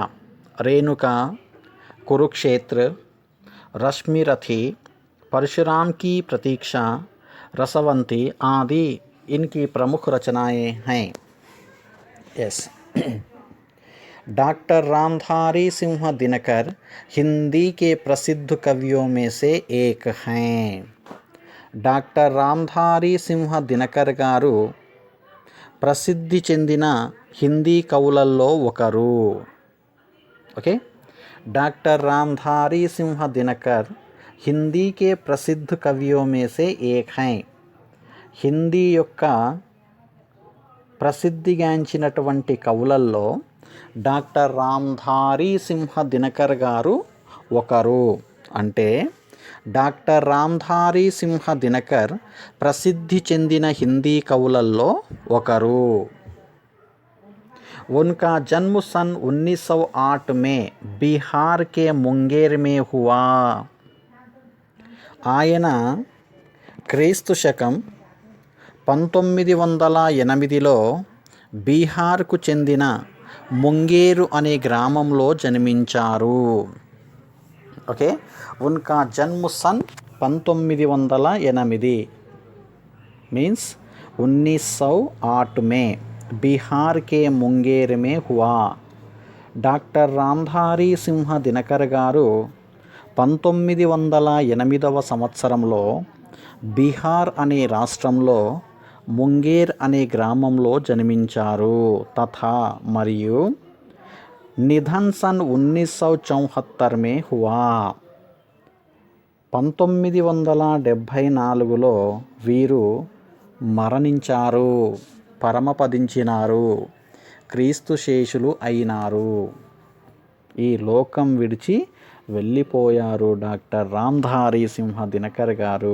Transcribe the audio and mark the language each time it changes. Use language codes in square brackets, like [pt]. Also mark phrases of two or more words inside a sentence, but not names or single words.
[hi] रेणुका, कुरुक्षेत्र, रश्मिरथी, परशुराम की प्रतीक्षा, रसवंती आदि इनकी प्रमुख रचनाएं हैं. यस, डॉक्टर रामधारी सिंह दिनकर हिंदी के प्रसिद्ध कवियों में से एक हैं. [te] డాక్టర్ రామ్ధారీ సింహ దినకర్ గారు ప్రసిద్ధి చెందిన హిందీ కవులలో ఒకరు. [hi] ओके, डॉक्टर रामधारी सिंह दिनकर हिंदी के प्रसिद्ध कवियों में से एक हैं. [te] హిందీ యొక్క ప్రసిద్ధిగాంచినటువంటి కవులలో డాక్టర్ రామ్ధారీ సింహ దినకర్ గారు ఒకరు. అంటే డాక్టర్ రామ్ధారీ సింహ దినకర్ ప్రసిద్ధి చెందిన హిందీ కవులలో ఒకరు. [hi] उनका जन्म सन 1908 में बिहार के मुंगेर में हुआ. [te] ఆయన క్రీస్తు శకం 1908లో బీహార్కు చెందిన ముంగేరు అనే గ్రామంలో జన్మించారు. [hi] ओके, उनका जन्म सन 1908 मीन्स 1908 में बिहार के मुंगेर में हुआ. [te] డాక్టర్ రామ్ధారీ సింహ దినకర్ గారు 1908వ సంవత్సరంలో బీహార్ అనే రాష్ట్రంలో ముంగేర్ అనే గ్రామంలో జన్మించారు. [hi] తథా మరియు निधन सन 1974 में हुआ. [te] 1974లో వీరు మరణించారు, పరమపదించినారు, క్రీస్తు శేషులు అయినారు, ఈ లోకం విడిచి వెళ్ళిపోయారు డాక్టర్ రామ్ధారీ సింహ దినకర్ గారు.